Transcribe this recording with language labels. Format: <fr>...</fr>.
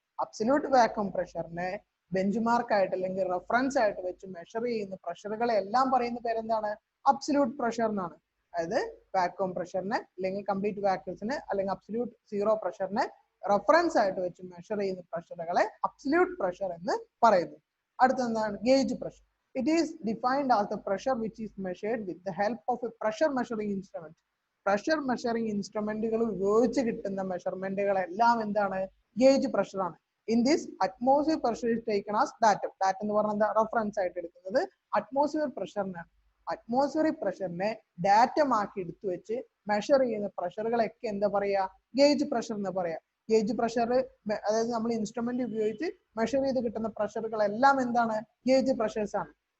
<ml>Absolute vacuum പ്രഷറിനെ bench mark ആയിട്ട് അല്ലെങ്കിൽ reference ആയിട്ട് വെച്ച് മെഷർ ചെയ്യുന്ന പ്രഷറുകളെ എല്ലാം പറയുന്ന പേരെന്താണ്? അബ്സല്യൂട്ട് പ്രഷർ എന്നാണ്. അതായത് വാക്വം പ്രഷറിനെ അല്ലെങ്കിൽ കംപ്ലീറ്റ് വാക്വംസിനെ അല്ലെങ്കിൽ അബ്സല്യൂട്ട് സീറോ പ്രഷറിനെ റെഫറൻസ് ആയിട്ട് വെച്ച് മെഷർ ചെയ്യുന്ന പ്രഷറുകളെ അബ്സല്യൂട്ട് പ്രഷർ എന്ന് പറയുന്നു. അടുത്തെന്താണ്? Gauge pressure.</ml> <en>It is defined as the pressure which is measured with the help of a pressure measuring instrument.</en> <ml>Pressure measuring instrumentകൾ ഉപയോഗിച്ച് കിട്ടുന്ന മെഷർമെന്റുകളെല്ലാം എന്താണ്? ഗേജ് പ്രഷർ ആണ്.</ml> <en>In this, atmosphere pressure is taken as datum.</en> <ml>Datum എന്ന് പറഞ്ഞാൽ എന്താ? Reference ആയിട്ട് എടുക്കുന്നത് atmosphere പ്രഷറിനാണ്. Atmospheric പ്രഷറിനെ datum ആക്കി എടുത്തു വെച്ച് മെഷർ ചെയ്യുന്ന പ്രഷറുകളൊക്കെ എന്താ പറയാ? ഗേജ് പ്രഷർ എന്ന് പറയാ. ഗേജ് പ്രഷർ അതായത് നമ്മൾ ഇൻസ്ട്രുമെന്റ് ഉപയോഗിച്ച് മെഷർ ചെയ്ത് കിട്ടുന്ന പ്രഷറുകളെല്ലാം എന്താണ്? ഗേജ് പ്രഷേഴ്സ് ആണ്.</ml>